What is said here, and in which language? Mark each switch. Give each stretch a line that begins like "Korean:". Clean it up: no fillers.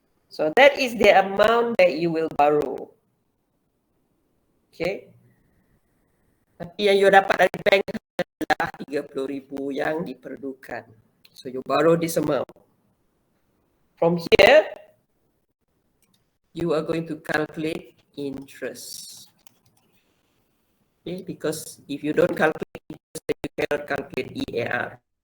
English: So that is the amount that you will borrow. Okay.
Malay: Tapi yang you dapat dari bank adalah 30,000 yang diperlukan.
English: So you borrow this amount. From here, you are going to calculate interest. Okay, because if you don't calculate interest, then you cannot calculate EAR.